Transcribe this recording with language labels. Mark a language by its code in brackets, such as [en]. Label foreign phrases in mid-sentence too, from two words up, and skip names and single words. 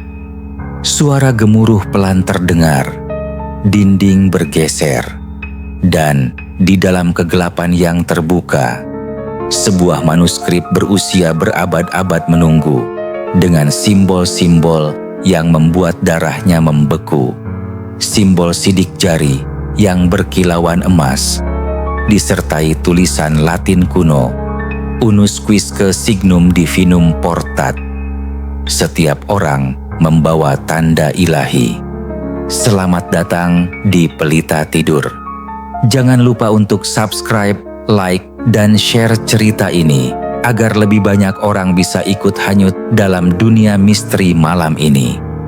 [id] Suara gemuruh pelan terdengar, dinding bergeser, dan di dalam kegelapan yang terbuka, sebuah manuskrip berusia berabad-abad menunggu dengan simbol-simbol yang membuat darahnya membeku. Simbol sidik jari yang berkilauan emas, disertai tulisan Latin kuno, [la] Unus quisque signum divinum portat. [id] Setiap orang membawa tanda ilahi. Selamat datang di Pelita Tidur. Jangan lupa untuk subscribe, like, dan share cerita ini agar lebih banyak orang bisa ikut hanyut dalam dunia misteri malam ini.